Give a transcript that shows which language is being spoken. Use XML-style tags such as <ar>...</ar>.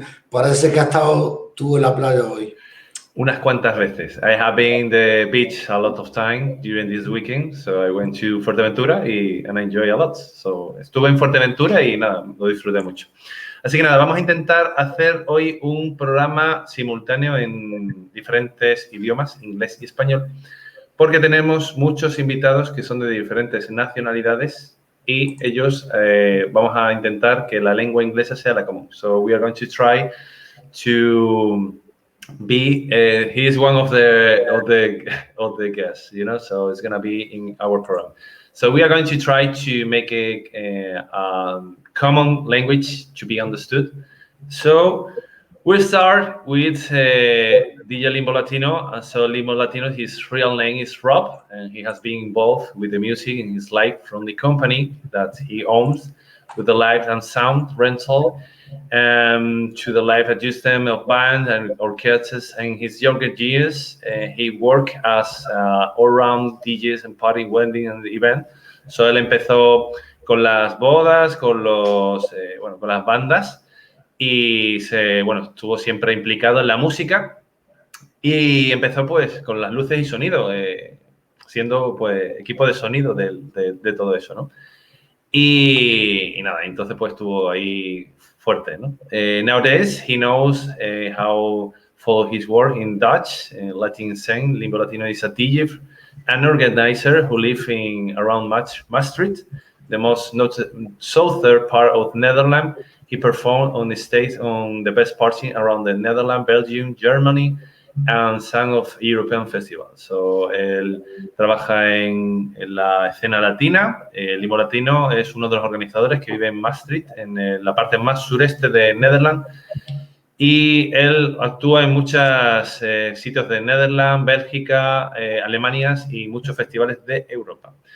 <es>Parece que has estado tú en la playa hoy. Unas cuantas veces.</es> <en>I have been in the beach a lot of time during this weekend, so I went to Fuerteventura and I enjoy a lot.</en> <es>So estuve en Fuerteventura y nada, lo disfruté mucho. Así que nada, vamos a intentar hacer hoy un programa simultáneo en diferentes idiomas, inglés y español, porque tenemos muchos invitados que son de diferentes nacionalidades y ellos vamos a intentar que la lengua inglesa sea la común.</es> <en>So we are going to try to be he is one of the guests, you know, so it's going to be in our program. So we are going to try to make a common language to be understood. So we'll start with DJ Limbo Latino. So Limbo Latino, his real name is Rob, and he has been involved with the music in his life from the company that he owns, with the live and sound rental, to the live adjustment of bands and orchestras. In his younger years, he worked as all-round DJs and party wedding and event.</en> <es>So él empezó con las bodas, con las bandas, y estuvo siempre implicado en la música y empezó pues con las luces y sonido, siendo pues equipo de sonido de todo eso, ¿no? Y nada, entonces pues estuvo ahí fuerte, ¿no?</es> <en>Nowadays he knows how follow his work in Dutch, Latin scene. Limbo Latino is a DJ and organizer who lives in around Maastricht, the most noted southern part of Netherlands. He performed on the stage on the best party around the Netherlands, Belgium, Germany, and some of European festivals.</en> <es>So él trabaja en la escena latina. Limbo Latino es uno de los organizadores que vive en Maastricht, en la parte más sureste de Netherlands. Y él actúa en muchos sitios de Netherlands, Bélgica, Alemania y muchos festivales de Europa.</es>